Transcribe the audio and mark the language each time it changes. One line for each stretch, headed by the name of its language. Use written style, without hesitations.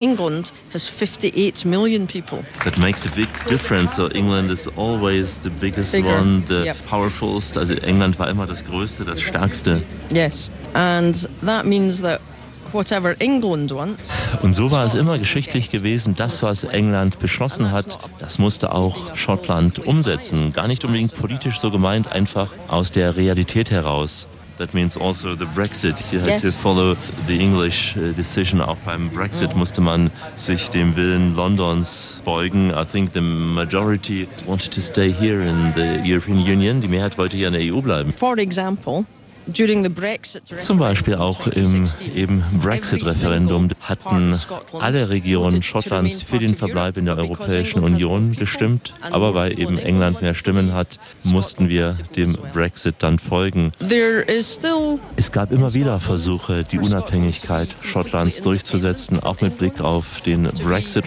English: England has 58 million people. That makes a big difference. So England is always the biggest one, the powerfulest.
German: Also England war immer das Größte, das Stärkste.
English: Yes, and that means that whatever England wants.
German: Und so war es immer geschichtlich gewesen, das, was England beschlossen hat, das musste auch Schottland umsetzen. Gar nicht unbedingt politisch so gemeint, einfach aus der Realität heraus.
English: That means also the Brexit. You had to follow the English decision.
German: Auch beim Brexit musste man sich dem Willen Londons beugen.
English: I think the majority wanted to stay here in the European Union.
German: Die Mehrheit wollte hier in der EU bleiben.
English: For example, during the Brexit referendum,
German: zum Beispiel auch im eben Brexit-Referendum hatten alle Regionen Schottlands für den Verbleib in der Europäischen Union gestimmt. Aber weil eben England mehr Stimmen hat, mussten wir dem Brexit dann folgen. Es gab immer wieder Versuche, die Unabhängigkeit Schottlands durchzusetzen, auch mit Blick auf den Brexit.